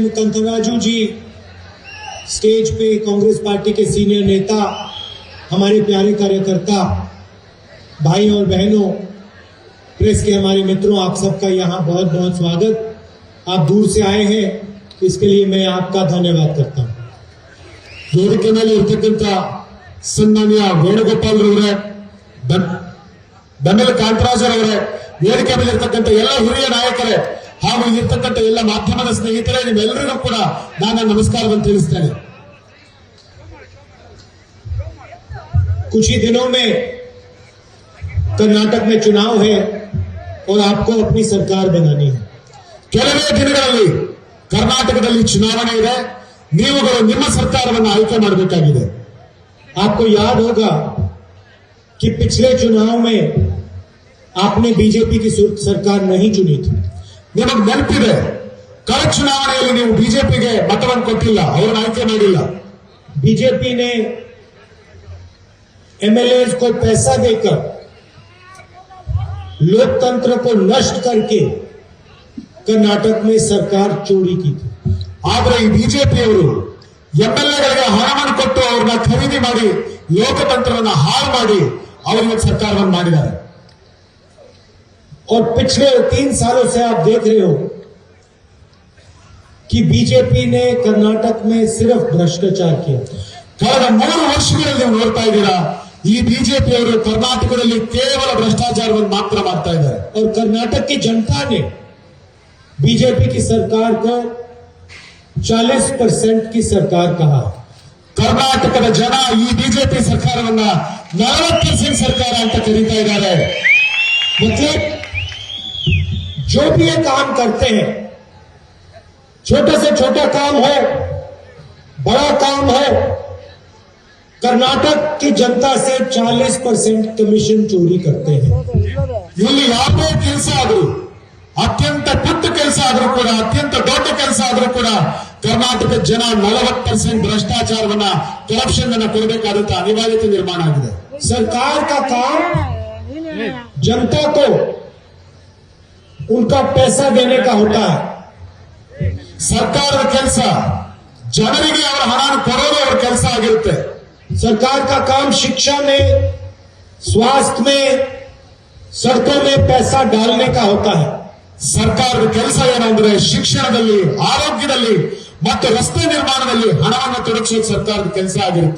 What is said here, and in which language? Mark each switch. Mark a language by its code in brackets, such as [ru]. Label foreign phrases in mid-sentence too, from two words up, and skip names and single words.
[hi] कांताराजू जी, स्टेज पे कांग्रेस पार्टी के सीनियर नेता, हमारे प्यारे कार्यकर्ता, भाई और बहनों, प्रेस के हमारे मित्रों, आप सबका यहाँ बहुत बहुत स्वागत। आप दूर से आए हैं, इसके लिए मैं आपका धन्यवाद करता हूँ। [kn] ವೇದಿಕೆ ಮೇಲೆ ಇರತಕ್ಕಂತ ಸನ್ಮಾನ್ಯ ವೇಣುಗೋಪಾಲ್ ಅವರೇ, ಬೆನ್ನಲ್ ಕಾಂತರಾಜರವರೇ, ವೇದಿಕೆ ಮೇಲೆ ಇರತಕ್ಕಂತ ಎಲ್ಲ ಹಿರಿಯ ನಾಯಕರೇ ಹಾಗೂ ಇರತಕ್ಕಂತ ಎಲ್ಲ ಮಾಧ್ಯಮದ ಸ್ನೇಹಿತರೇ, ನಿಮ್ಮೆಲ್ಲರಿಗೂ ಕೂಡ ನಾನು ನಮಸ್ಕಾರವನ್ನು ತಿಳಿಸ್ತೇನೆ। [hi] कुछ ही दिनों में कर्नाटक में चुनाव है और आपको अपनी सरकार बनानी है। [kn] ಕೆಲವೇ ದಿನಗಳಲ್ಲಿ ಕರ್ನಾಟಕದಲ್ಲಿ ಚುನಾವಣೆ ಇದೆ, ನೀವುಗಳು ನಿಮ್ಮ ಸರ್ಕಾರವನ್ನು ಆಯ್ಕೆ ಮಾಡಬೇಕಾಗಿದೆ। [hi] आपको याद होगा कि पिछले चुनाव में आपने बीजेपी की सरकार नहीं चुनी थी। [kn] ನಿಮಗೆ ನೆನಪಿದೆ, ಕಳೆದ ಚುನಾವಣೆಯಲ್ಲಿ ನೀವು ಬಿಜೆಪಿಗೆ ಮತವನ್ನು ಕೊಟ್ಟಿಲ್ಲ, ಅವರನ್ನು ಆಯ್ಕೆ ಮಾಡಿಲ್ಲ। [hi] बीजेपी ने एमएलए को पैसा देकर लोकतंत्र को नष्ट करके कर्नाटक में सरकार चोरी की थी। [kn] ಆದ್ರೆ ಈ ಬಿಜೆಪಿಯವರು ಎಂಎಲ್ಎಗಳಿಗೆ ಹಣವನ್ನು ಕೊಟ್ಟು ಅವ್ರನ್ನ ಖರೀದಿ ಮಾಡಿ ಲೋಕತಂತ್ರವನ್ನು ಹಾಳು ಮಾಡಿ ಅವರಿಗೆ ಸರ್ಕಾರವನ್ನು ಮಾಡಿದ್ದಾರೆ। [hi] और पिछले 3 सालों से आप देख रहे हो कि बीजेपी ने कर्नाटक में सिर्फ भ्रष्टाचार किया। [kn] ಕಳೆದ 3 ವರ್ಷಗಳಲ್ಲಿ ನೀವು ನೋಡ್ತಾ ಇದ್ದೀರಾ, ಈ ಬಿಜೆಪಿಯವರು ಕರ್ನಾಟಕದಲ್ಲಿ ಕೇವಲ ಭ್ರಷ್ಟಾಚಾರವನ್ನು ಮಾತ್ರ ಮಾಡ್ತಾ ಇದ್ದಾರೆ। [hi] और कर्नाटक की जनता ने बीजेपी की सरकार को 40% की सरकार कहा। [kn] ಕರ್ನಾಟಕದ ಜನ ಈ ಬಿಜೆಪಿ ಸರ್ಕಾರವನ್ನ 40% ಸರ್ಕಾರ ಅಂತ ಕರೀತಾ ಇದ್ದಾರೆ। [hi] मतलब जो भी ये काम करते हैं, छोटे से छोटा काम हो, बड़ा काम हो, कर्नाटक की जनता से 40% कमीशन चोरी करते हैं। [kn] ಇಲ್ಲಿ ಯಾವುದೇ ಕೆಲಸ ಆದರೂ, ಅತ್ಯಂತ ಪುಟ್ಟ ಕೆಲಸ ಆದರೂ ಕೂಡ, ಅತ್ಯಂತ ದೊಡ್ಡ ಕೆಲಸ ಆದರೂ ಕೂಡ ಕರ್ನಾಟಕ ಜನ 40% ಭ್ರಷ್ಟಾಚಾರವನ್ನ, करप्शन ಅನ್ನ ಕೊಡಬೇಕಾದಂತ ಅನಿವಾರ್ಯತೆ ನಿರ್ಮಾಣ ಆಗಿದೆ। [hi] सरकार का काम जनता को उनका पैसा देने का होता है। [kn] ಸರ್ಕಾರದ ಕೆಲಸ ಜನರಿಗೆ ಅವರ ಹಣ ಕೊಡೋದು ಅವರ ಕೆಲಸ ಆಗಿರುತ್ತೆ। [hi] सरकार का काम शिक्षा में, स्वास्थ्य में, सड़कों में पैसा डालने का होता है। [kn] ಸರ್ಕಾರದ ಕೆಲಸ ಏನಂದ್ರೆ ಶಿಕ್ಷಣದಲ್ಲಿ, ಆರೋಗ್ಯದಲ್ಲಿ ಮತ್ತು ರಸ್ತೆ ನಿರ್ಮಾಣದಲ್ಲಿ ಹಣವನ್ನು ತೊಡಗಿಸೋದು ಸರ್ಕಾರದ ಕೆಲಸ ಆಗಿರುತ್ತೆ।